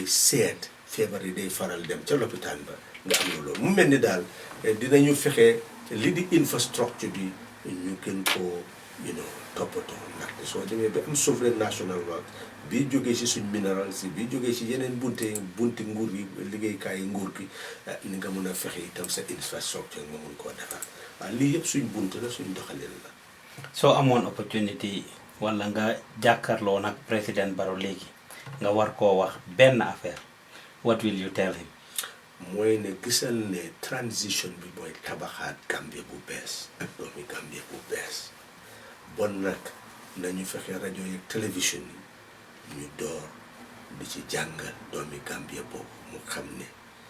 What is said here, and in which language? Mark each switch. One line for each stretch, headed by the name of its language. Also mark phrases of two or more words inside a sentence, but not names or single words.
Wolof: seet feebar yi day faral dem ca lopitaan ba nga am loolu mu mel ni daal dinañu fexe li di infrastructure bi ñu gën koo toppatoo ndaxte soo demee ba am souverain
English: national wealth
Wolof: bii jógee ci suñ minerals yi bii jógee ci yeneen bunti nguur gi liggéeykaay yi nguur gi ni nga mun a fexe itam sa infrastructure nga mun koo defar waaw lii yëpp suñ bunt la suñ doxalin la. soo amoon opportunity wala nga jàkkaarloo nag président Barrow léegi nga war koo wax benn affaire
English: what will you tell him.
Wolof: mooy ne gisal ne transition bi mooy tabaxaat Gambie bu bees ak doomi Gambie bu bees bon nag nañu fexe rajo yeeg télévision yi ñu door di ci jàngal doomi Gambie boobu mu xam ne